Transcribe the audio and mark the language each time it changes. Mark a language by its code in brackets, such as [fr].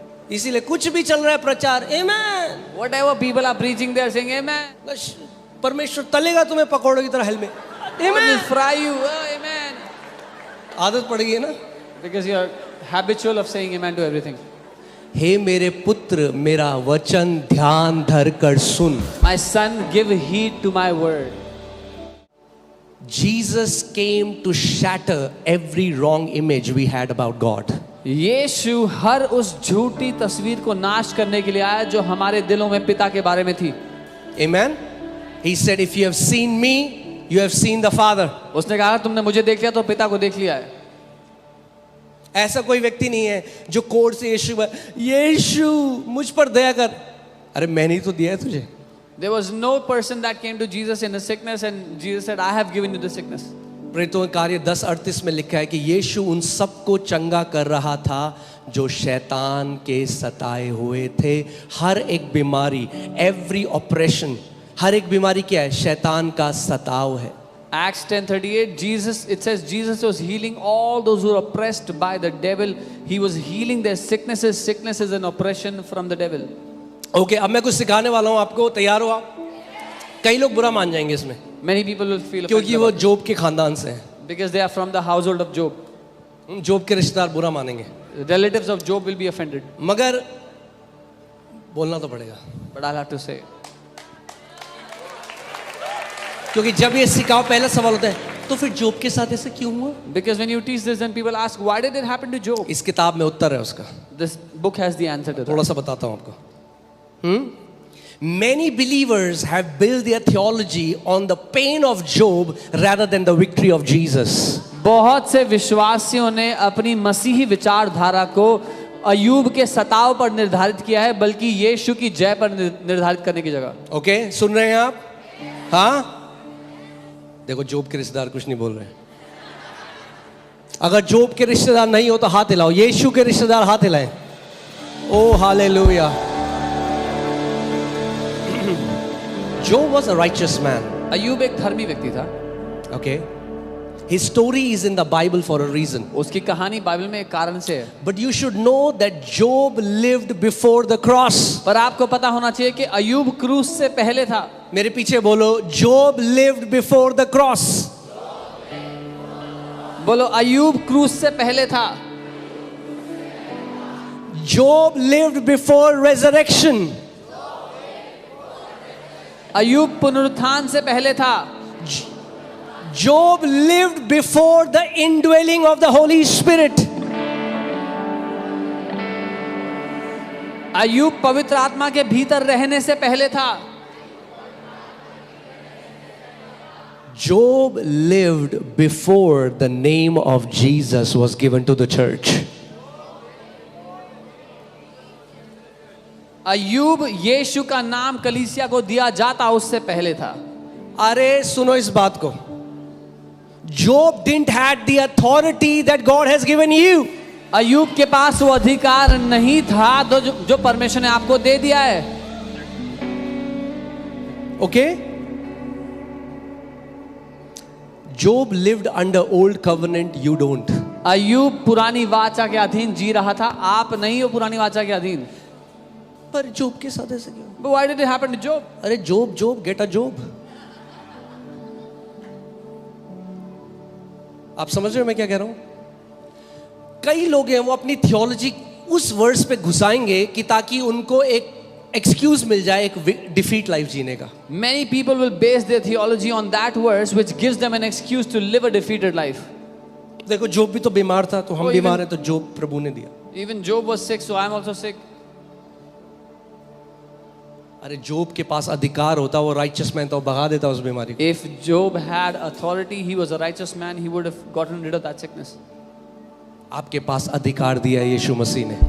[hi] इसीलिए कुछ भी चल रहा है प्रचार, आमेन, [en] Whatever people are preaching, they are saying amen. [hi] बस परमेश्वर तलेगा तुम्हें पकौड़ों की तरह हेल में, [en] God will [hi] amen. [en] fry you. Oh, amen. [hi] आदत पड़ गई है ना। [en] Because you are habitual of saying amen to everything. [hi] हे मेरे पुत्र मेरा वचन ध्यान धर कर सुन। [en] My son, give heed to my word. Jesus came to shatter every wrong image we had about God. [hi] यीशु हर उस झूठी तस्वीर को नाश करने के लिए आया जो हमारे दिलों में पिता के बारे में थी। [en] Amen. He said, if you have seen me, you have seen the Father. [hi] उसने कहा तुमने मुझे देख लिया तो पिता को देख लिया है। ऐसा कोई व्यक्ति नहीं है जो कोर्ट से यीशु मुझ पर दया कर, अरे मैंने ही तो दिया है तुझे। [en] There was no person that came to Jesus in a sickness and Jesus said, I have given you the sickness. [hi] प्रेरितों के कार्य 10:38 में लिखा है कि यीशु उन सबको चंगा कर रहा था जो शैतान के सताए हुए थे। हर एक बीमारी, एवरी ऑपरेशन, हर एक बीमारी क्या है? शैतान का सताव है। [en] Acts 10:38, it says Jesus was healing all those who were oppressed by the devil. He was healing their sicknesses and oppression from the devil. [hi] Okay, अब मैं कुछ सिखाने वाला हूँ आपको, तैयार हो आप? कई लोग बुरा मान जाएंगे इसमें, [en] Many people will feel [hi] क्योंकि वो जोब के खानदान से हैं। [en] because they are from the household of Job. [hi] जोब के रिश्तेदार बुरा मानेंगे, [en] Relatives of Job will be offended. [hi] मगर बोलना तो पड़ेगा, [en] But I'll have to say, [hi] क्योंकि जब ये सिखाओ पहला सवाल होता है तो फिर जोब के साथ ऐसा क्यों हुआ? [en] because when you teach this, then people ask, why did it happen to Job? [hi] इस किताब में उत्तर है उसका, [en] This book has the answer to that. [hi] थोड़ा सा बताता हूँ आपको। [en] Many believers have built their theology on the pain of Job rather than the victory of Jesus. [hi] बहुत से विश्वासियों ने अपनी मसीही विचारधारा को अयूब के सताव पर निर्धारित किया है, बल्कि यीशु की जय पर निर्धारित करने की जगह। ओके, सुन रहे हैं आप? हाँ, देखो जोब के रिश्तेदार कुछ नहीं बोल रहे हैं। अगर जोब के रिश्तेदार नहीं हो तो हाथ हिलाओ, यीशु के रिश्तेदार हाथ हिलाएं। ओ hallelujah. [en] Job was a righteous man. [hi] Ayub एक धर्मी व्यक्ति था। [en] Okay, his story is in the Bible for a reason. [hi] उसकी कहानी बाइबल में एक कारण से है। [en] But you should know that Job lived before the cross. [hi] पर आपको पता होना चाहिए कि अयूब क्रूस से पहले था। मेरे पीछे बोलो, Job lived before the cross. बोलो, अयूब क्रूस से पहले था। [en] Job lived before resurrection. [hi] Ayub पुनरुत्थान से पहले था। [en] Job lived before the indwelling of the Holy Spirit. [hi] Ayub पवित्र आत्मा के भीतर रहने से पहले था। [en] Job lived before the name of Jesus was given to the church. [hi] Ayub यीशु का नाम कलीसिया को दिया जाता उससे पहले था। [en] अरे सुनो इस बात को, Job didn't had the authority that God has given you. [hi] Ayub के पास वो अधिकार नहीं था तो जो परमेश्वर ने आपको दे दिया है। [en] Okay? Job lived under old covenant, you don't. [hi] Ayub पुरानी वाचा के अधीन जी रहा था, आप नहीं हो पुरानी वाचा के अधीन। पर जोब के साथ ऐसा क्यों? [en] But why did it happen to Job? अरे Job get a job. [hi] आप समझ रहे हो मैं क्या कह रहा हूं? कई लोग हैं वो अपनी थियोलॉजी उस वर्स पे घुसाएंगे कि ताकि उनको एक एक्सक्यूज मिल जाए एक डिफीट लाइफ जीने का। [en] Many people will base their theology on that verse which gives them an excuse to live a defeated life. [hi] देखो जोब भी तो बीमार था, तो हम [en] Oh, [hi] बीमार हैं तो जोब प्रभु ने दिया। [en] Even Job was sick, so I am also sick. [hi] अरे जोब के पास अधिकार होता, वो राइचियस मैन था, वो भगा देता उस बीमारी को। [en] If Job had authority, he was a righteous man, he would have gotten rid of that sickness. [hi] आपके पास अधिकार दिया है यीशु मसीह ने।